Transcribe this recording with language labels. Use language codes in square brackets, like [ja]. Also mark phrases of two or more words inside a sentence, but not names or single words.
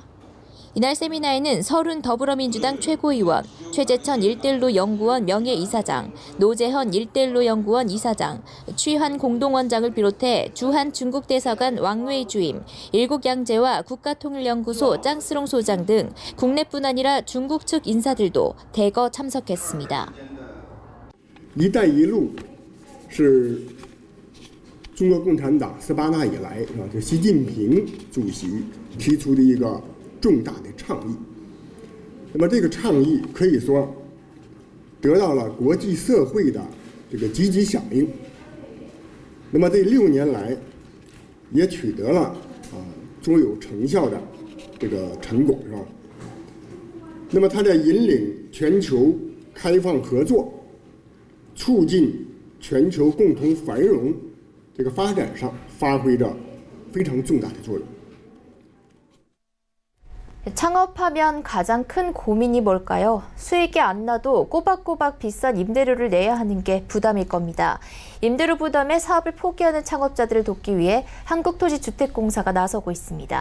[ko] 이날 세미나에는 서른 더불어민주당 최고위원, 최재천 일대일로 연구원 명예이사장, 노재헌 일대일로 연구원 이사장, 취환 공동원장을 비롯해 주한 중국 대사관 왕웨이 주임, 일국양제와 국가통일연구소 짱스롱 소장 등 국내뿐 아니라 중국 측 인사들도 대거 참석했습니다. [zh] 一带一路是中国共产党18大以来这习近平主席提出的一个重大的倡议，那么这个倡议可以说得到了国际社会的这个积极响应。那么这6年来也取得了卓有成效的这个成果，是吧？那么它在引领全球开放合作、促进全球共同繁荣这个发展上发挥着非常重大的作用。 [ko] 창업하면 가장 큰 고민이 뭘까요? 수익이 안 나도 꼬박꼬박 비싼 임대료를 내야 하는 게 부담일 겁니다. 임대료 부담에 사업을 포기하는 창업자들을 돕기 위해 한국토지주택공사가 나서고 있습니다.